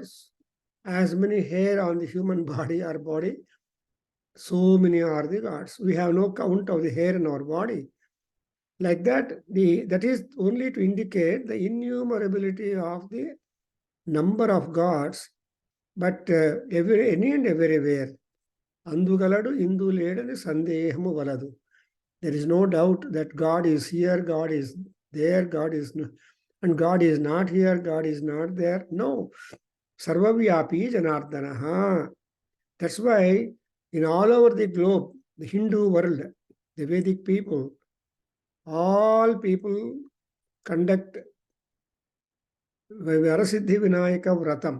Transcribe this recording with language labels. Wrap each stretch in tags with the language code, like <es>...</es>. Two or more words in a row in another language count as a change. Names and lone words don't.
<en>As many hair on the human body, our body, so many are the gods. We have no count of the hair in our body. Like that, that is only to indicate the innumerability of the number of gods, but any and everywhere.</en> <te>అందుగలడు ఇందు లేడని సందేహము వలదు.</te> <en>There is no doubt that God is here, God is there, God is and God is not here, God is not there. No.</en> <sa>सर्वव्यापी जनार्दनः.</sa> <en>That's why in all over the globe, the Hindu world, the Vedic people, all people conduct Varasiddhi Vinayaka Vratam.</en>